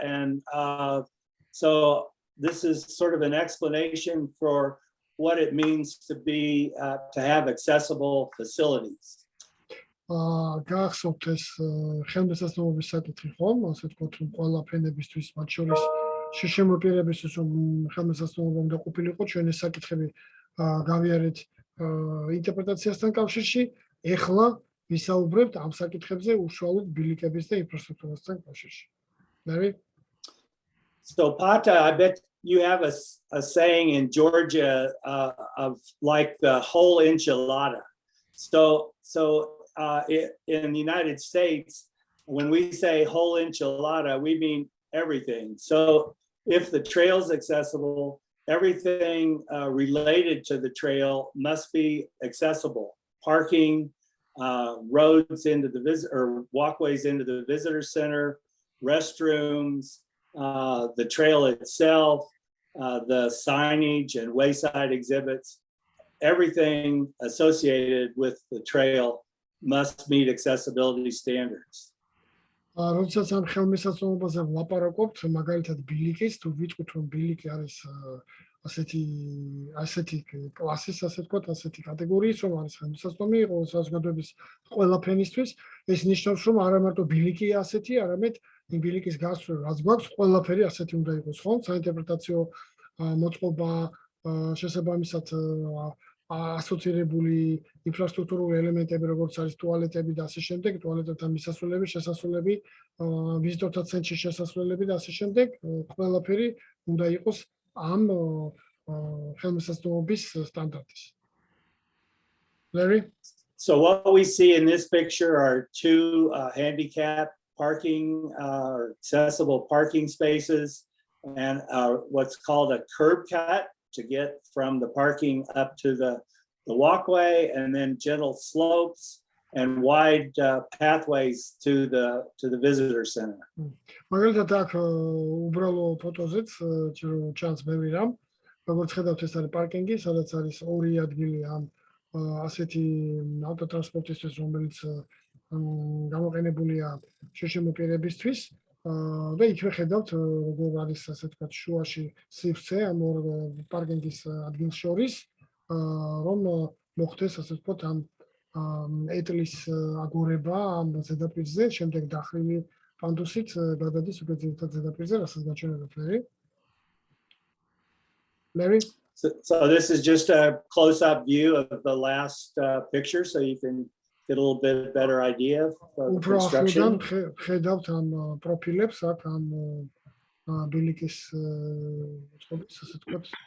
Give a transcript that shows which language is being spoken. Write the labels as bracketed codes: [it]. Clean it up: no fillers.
[en] And so this is sort of an explanation for what it means to have accessible facilities. [ka] გახსოვთ ეს ხელმისაწვდომობის საკითხი ხომ, ასე ვთქვათ, რომ ყველა ფენებისთვის, მათ შორის შემოპირებისთვის, რომ ხელმისაწვდომობა უნდა ყოფილიყო, ჩვენ ეს საკითხები გავიარეთ ინტერპრეტაციასთან კავშირში. ეხლა ვისაუბრებთ ამ საკითხებზე უშუალოდ ბილიკების და ინფრასტრუქტურასთან კავშირში. [en] Larry? So Pata, I bet you have a saying in Georgia of like the whole enchilada. So in the United States, when we say whole enchilada, we mean everything. So if the trail's accessible, everything related to the trail must be accessible. Parking, roads into the or walkways into the visitor center, restrooms, the trail itself, the signage and wayside exhibits, everything associated with the trail must meet accessibility standards. [ka] როდესაც ამ ხელმისაწვდომობაზე ვლაპარაკობთ, მაგალითად ბილიკის, თუ ვიტყვით, რომ ბილიკი არის ასეთი კლასის, ასე ვთქვათ, ასეთი კატეგორიის, რომ არის ხელმისაწვდომი საზოგადოების ყველა ფენისთვის, ეს ნიშნავს, რომ არა მარტო ბილიკია ასეთი, არამედ იმ ბილიკის გასწვრივ, რაც გვაქვს, ყველაფერი ასეთი უნდა იყოს, ხო? საინტერპრეტაციო მოწყობა, შესაბამისად ასოცირებული ინფრასტრუქტურული ელემენტები, როგორც არის ტუალეტები და ასე შემდეგ, ტუალეტებთან მისასვლელები, შესასვლელები, ვიზიტორთა ცენტრში შესასვლელები და ასე შემდეგ, ყველაფერი უნდა იყოს ამ ხელმისაწვდომობის სტანდარტის. [en] Larry? So what we see in this picture are two handicap parking or accessible parking spaces and what's called a curb cut to get from the parking up to the walkway, and then gentle slopes and wide pathways to the visitor center. [ka] მაგალითად აქ უბრალო ფოტოზეც ჩანს ბევრი რამ, როგორც ხედავთ ეს არის პარკინგი, სადაც არის ორი ადგილი ამ ასეთი ავტოტრანსპორტისთვის, რომელიც გამოყენებულია შეშემოპირებისთვის. და იქვე ხედავთ, როგორ არის ასე ვთქვათ, შუაში სივრცე ამ ორ პარკინგის ადგილს შორის, რომ მოხდეს ასე ვთქვათ, ამ ეტლის აგორება ამ ზედაპირზე, შემდეგ დახრილი პანდუსით გადადის უკვე ძირითად ზედაპირზე, რასაც გაჩვენებთ, Larry? [en] So this is just a close-up view of the last picture, so you can get a little bit better idea of the construction. [ka] ხედავთ ამ პროფილებს აქ ამ ბილიკის ასე ვთქვათ.